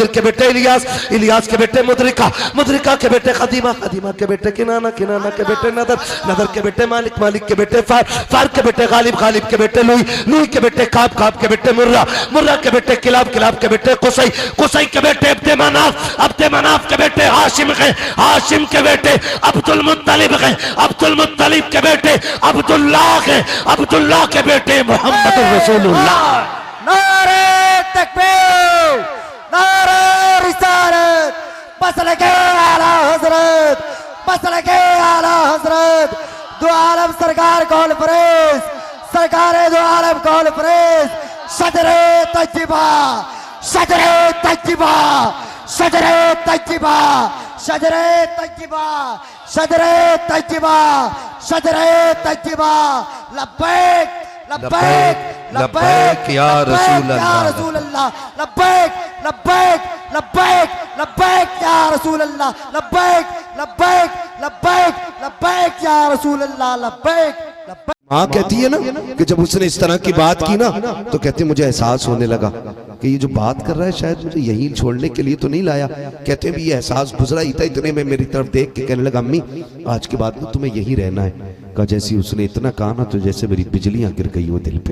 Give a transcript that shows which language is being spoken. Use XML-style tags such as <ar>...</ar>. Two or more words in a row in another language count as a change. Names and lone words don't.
<hi>के बेटे इलियास, इलियास के बेटे मुदरिका, मुदरिका के बेटे खदीमा, खदीमा के बेटे किनाना, किनाना के बेटे नदर, नदर के बेटे मालिक, मालिक के बेटे फार, फार के बेटे गालिब, गालिब के बेटे लुई, लुई के बेटे काब, काब के बेटे मुर्रा, मुर्रा के बेटे किलाब, किलाब के बेटे कुसई, कुसई के बेटे अब्दे मनाफ, अब्दे मनाफ के बेटे हाशिम है, हाशिम के बेटे अब्दुल मुत्तलिब है, अब्दुल मुत्तलिब के बेटे अब्दुल्लाह है, अब्दुल्लाह के बेटे मोहम्मद रसूलुल्लाह। नारे तकबीर, नारे रिसालत, मसलके आला हजरत, मसलके आला हजरत, दो आलम सरकार कॉन्फ्रेंस, सरकार दो आलम कॉन्फ्रेंस, सदरे तज्जिबा, सदरे तज्जिबा, सदरे तज्जिबा, सदरे तज्जिबा, सदरे तज्जिबा, सदरे तज्जिबा,</hi> <ar>لبيك لبيك لبيك يا رسول الله، لبيك لبيك لبيك لبيك يا رسول الله، لبيك لبيك لبيك لبيك يا رسول الله، لبيك لبيك.</ar> <hi>माँ कहती है ना कि जब उसने इस तरह की बात की ना तो कहते मुझे एहसास होने लगा कि ये जो बात कर रहा है शायद मुझे यहीं छोड़ने के लिए तो नहीं लाया। कहते हैं भी ये एहसास गुजरा ही था, इतने में मेरी तरफ देख के कहने लगा अम्मी आज के बाद ना तुम्हें यहीं रहना है। कहा जैसे उसने इतना कहा ना तो जैसे मेरी बिजलियां गिर गई वो दिल पे।</hi>